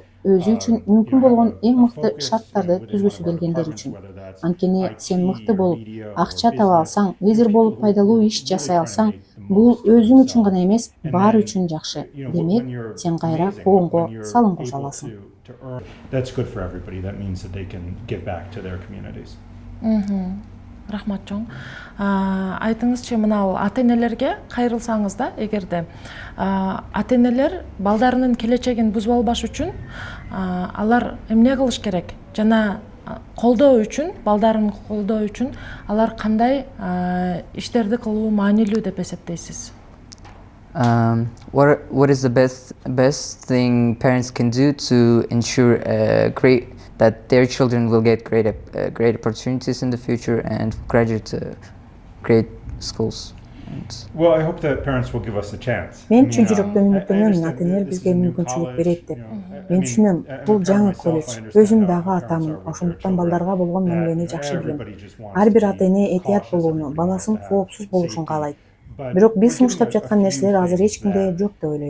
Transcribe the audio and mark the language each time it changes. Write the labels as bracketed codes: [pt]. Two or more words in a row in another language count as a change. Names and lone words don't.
[ky] Өзү үчүн мүмкүн болгон эң мыкты шарттарды түзгүсү келгендер үчүн. Анткени сен мыкты болуп, акча таба алсаң, лидер болуп пайдалуу иш жасай алсаң, бул өзүң үчүн гана эмес, баары үчүн жакшы. Демек, сен кайра коомго салым кошо аласың. [en] to earn. That's good for everybody. That means that they can give back to their communities. [ky] Рахмат чоң. Айтыңызчы, мынау ата-энелерге кайрылсаңыз да, эгерде ата-энелер балдарынын келечегин бузуп албаш үчүн алар эмне кылыш керек? Жана колдоо үчүн, балдарын колдоо үчүн алар кандай иштерди кылуу маанилүү деп эсептейсиз? [en] What is the best thing parents can do to ensure that their children will get great opportunities in the future and graduate to great schools? Well, I hope that parents will give us a chance. [ky] Мен чын жүрөктөн үмүттөнөм, ата-энелер бизге мүмкүнчүлүк берет деп. Мен түшүнөм, бул жаңы колледж. Өзүм дагы атамын, ошондуктан балдарга болгон мамилени жакшы билем. Ар бир ата-эне этият болууну, баласын коопсуз болушун каалайт. Бирок биз сунуштап жаткан нерселер азыр эч кимде жок деп ойлойм.